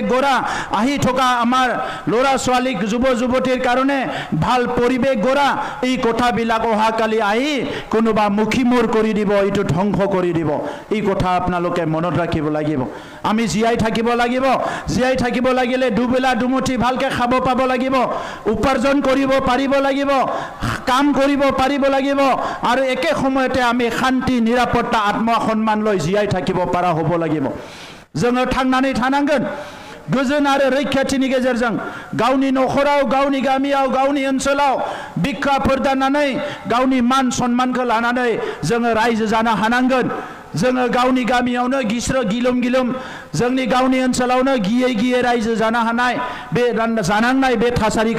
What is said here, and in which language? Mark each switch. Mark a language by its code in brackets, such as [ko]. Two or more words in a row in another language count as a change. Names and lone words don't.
[as] গঢ়া আহি থকা আমাৰ ল'ৰা ছোৱালীক যুৱ যুৱতীৰ কাৰণে ভাল পৰিৱেশ গঢ়া এই কথাবিলাক অহাকালি আহি কোনোবা মুখিমূৰ কৰি দিব এইটো ধ্বংস কৰি দিব এই কথা আপোনালোকে মনত ৰাখিব লাগিব আমি জীয়াই থাকিব লাগিব জীয়াই থাকিব লাগিলে দুবেলা দুমুঠি ভালকে খাব পাব লাগিব উপাৰ্জন কৰিব পাৰিব লাগিব কাম কৰিব পাৰিব লাগিব আৰু একে সময়তে আমি শান্তি নিৰাপত্তা আত্মসন্মান লৈ জীয়াই থাকিব পৰা হ'ব লাগিব [brx] जोङो थांनानै थानांगोन गोजोन आरो रैखाथिनि गेजेरजों गावनि नखराव गावनि गामियाव गावनि ओनसोलाव बिखा फोरदाननानै गावनि मान सन्मानखौ लानानै जोङो रायजो जानो हानांगोन जोङो गावनि गामियावनो गिस्रो गिलुम जोंनि गावनि ओनसोलावनो गियै गियै रायजो जानो हानाय बे जानांनाय बे थासारिखौ